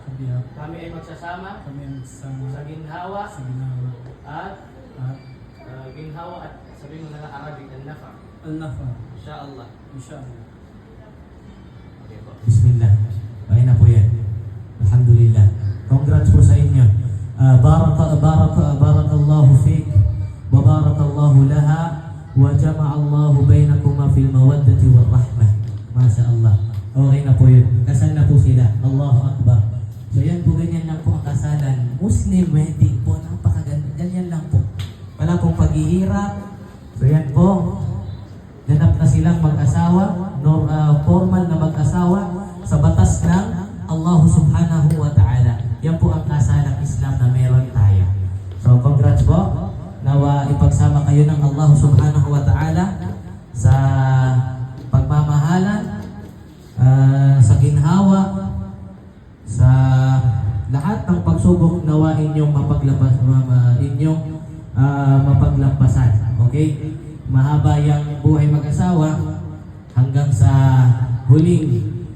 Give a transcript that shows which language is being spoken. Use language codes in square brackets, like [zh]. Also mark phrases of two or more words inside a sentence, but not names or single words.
[tl] Kami ay magsasama sa ginhawa at sabi mo na lang Arabic al-nafa. Inshallah. Okay po. Bismillah. Okay na po yan. Alhamdulillah. Congrats po sa inyo. [ar] بارك الله فيك وبارك الله لها وجمع الله بينكما في المودة والرحمة. ما شاء الله. [tl] Okay na po yun. Kasal na po sila. [ar] الله أكبر. [tl] So yan po, ganyan lang po ang kasalan. [en] Muslim wedding [tl] po. Napakaganda. Ganyan lang po. Wala pong paghihirap. So yan po. Ganap na silang mag-asawa. Formal na mag-asawa sa batas ng Allah [ar] سبحانه وتعالى. [tl] Yan po ang kasalang Islam na meron tayo. So congrats po. Nawa ipagsama kayo ng Allah [ar] سبحانه وتعالى [tl] sa pagmamahalan, sa ginhawa, sa lahat ng pagsubok nawa inyong mapaglampasan. Okay? Mahaba yung buhay mag-asawa hanggang sa huling